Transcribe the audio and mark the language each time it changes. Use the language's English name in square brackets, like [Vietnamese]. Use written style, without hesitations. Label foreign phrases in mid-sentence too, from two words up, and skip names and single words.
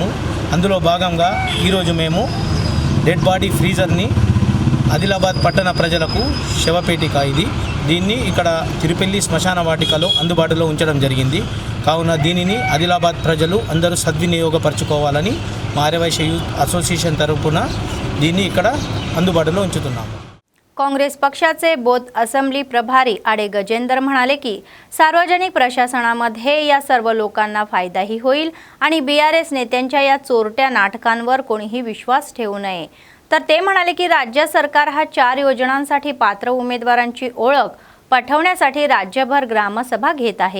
[Telugu] అందులో భాగంగా ఈరోజు మేము [English] dead body freezer [Telugu] ఆదిలాబాద్ పట్టణ ప్రజలకు శవపేటిక దీన్ని ఇక్కడ తిరుపెల్లి శ్మశాన వాటికలో అందుబాటులో ఉంచడం జరిగింది. కావున దీనిని ఆదిలాబాద్ ప్రజలు అందరూ సద్వినియోగపరచుకోవాలని మా ఆర్యవైశ్య [English] youth association [Telugu] तर्फुन దీన్ని ఇక్కడ అందుబాటులో ఉంచుతున్నాము. [Marathi] काँग्रेस पक्षाचे बोथ असेंब्ली प्रभारी आडे गजेंद्र म्हणाले की सार्वजनिक प्रशासनामध्ये या सर्व लोकांना फायदाही होईल आणि बीआरएस नेत्यांच्या या चोरट्या नाटकांवर कोणीही विश्वास ठेवू नये. तर ते म्हणाले की राज्य सरकार हा 4 योजनांसाठी पात्र उमेदवारांची ओळख पटवण्यासाठी राज्यभर ग्रामसभा घेत आहे.